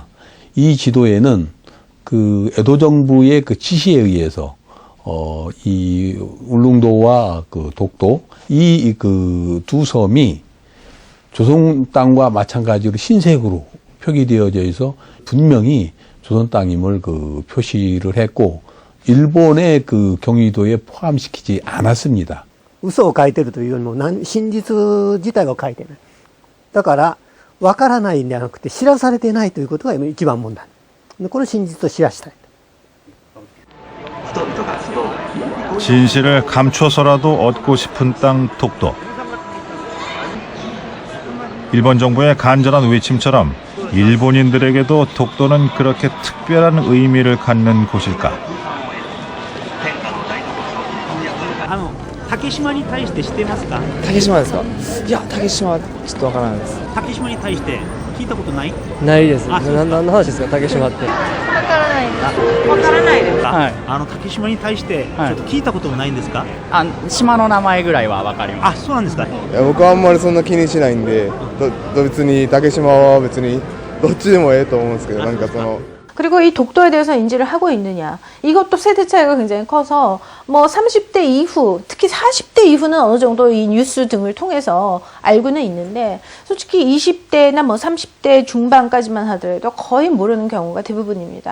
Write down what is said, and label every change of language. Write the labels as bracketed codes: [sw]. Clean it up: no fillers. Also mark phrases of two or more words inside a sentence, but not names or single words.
[ko] 이 지도에는 그 에도 정부의 그 지시에 의해서 이 울릉도와 그 독도 이 그 두 섬이 조선 땅과 마찬가지로 흰색으로 표기되어져 있어 분명히 조선 땅임을 그 표시를 했고 일본의 그 경의도에 포함시키지 않았습니다. [ja] 嘘を書いてるというよりも真実自体を書いてない。だから分からないんではなくて知らされてないということが一番問題。この真実を知らしたい。 [ko] 진실을 감춰서라도 얻고 싶은 땅 독도. 일본 정부의 간절한 외침처럼 일본인들에게도 독도는 그렇게 특별한 의미를 갖는 곳일까? [ja] 竹島に対して知ってますか？竹島ですか？いや、竹島はちょっとわからないです。竹島に対して聞いたことない？ないです。何の話ですか、竹島って。わからないです。わからないですか？はい。竹島に対してちょっと聞いたこともないんですか？島の名前ぐらいはわかります。あ、そうなんですか。いや、僕はあんまりそんな気にしないんで、別に竹島は別にどっちでもええと思うんですけど、なんかその。 [ko] 그리고 이 독도에 대해서 인지를 하고 있느냐. 이것도 세대 차이가 굉장히 커서 뭐 30대 이후, 특히 40대 이후는 어느 정도 이 뉴스 등을 통해서 알고는 있는데 솔직히 20대나 뭐 30대 중반까지만 하더라도 거의 모르는 경우가 대부분입니다.